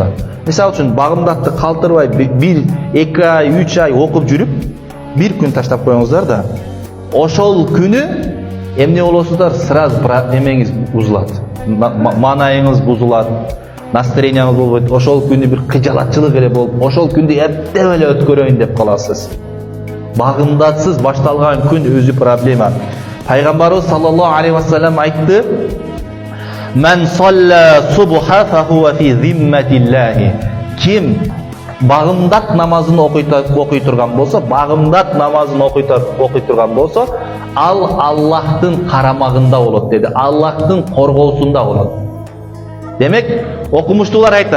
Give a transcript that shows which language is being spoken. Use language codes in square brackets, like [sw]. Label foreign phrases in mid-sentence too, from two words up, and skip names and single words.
[ky] Мисалы үчүн багымдатты калтырбай 1-2 ай, 3 ай окуп жүрүп, бир күн таштап коюңуздар да, ошол күнү эмне болосуздар, сразу эмеңиз бузулат. Маанайыңыз бузулат, настроениеңиз болбойт. Ошол күнү бир кыжалатчылык эле болуп, ошол күндү эптеп эле өткөрөйүн деп каласыз. Багымдатсыз башталган күн өзү проблема. Пайгамбарыбыз [ar] صلى الله عليه وسلم [ky] айтты: [ar] "من صلى الصبح فهو في ذمة الله." [ky] Ким багымдат намазын окуй турган болсо, ал Аллахтын карамагында болот деди. Аллахтын коргоосунда болот. Демек, окумуштуулар айтат.